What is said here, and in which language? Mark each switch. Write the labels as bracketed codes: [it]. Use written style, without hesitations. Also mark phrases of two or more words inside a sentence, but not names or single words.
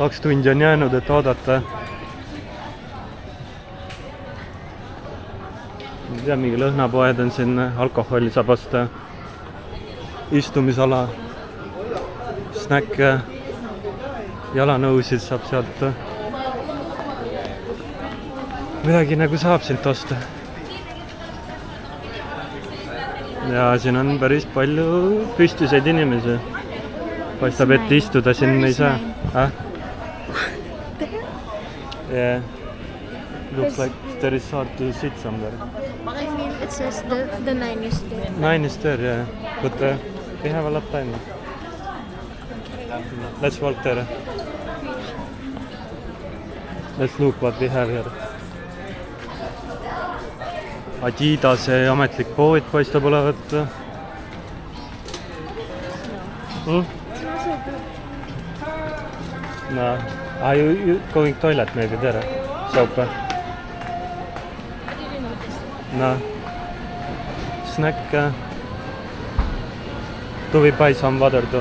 [et] 2 tundi on jäänud, et oodata. Ei tea, mingi lõhnapoed on siin, alkoholi saab osta, istumisala, snäkke, jalanõusid saab sealt. Midagi nagu saab siit osta. Ja siin on päris palju püstiseid inimesi. Paistab, et istuda siin ei saa. [en] Yeah. Looks like there is hard to sit somewhere. I mean, it says the 9 is there. 9 is there, yeah. But we have a lot of time. Let's walk there. Let's look what we have here. [et] Adidase ametlik pood paistab olevat. [en] No. Are you going toilet maybe there? Soap? No. Snack. Do we buy some water too?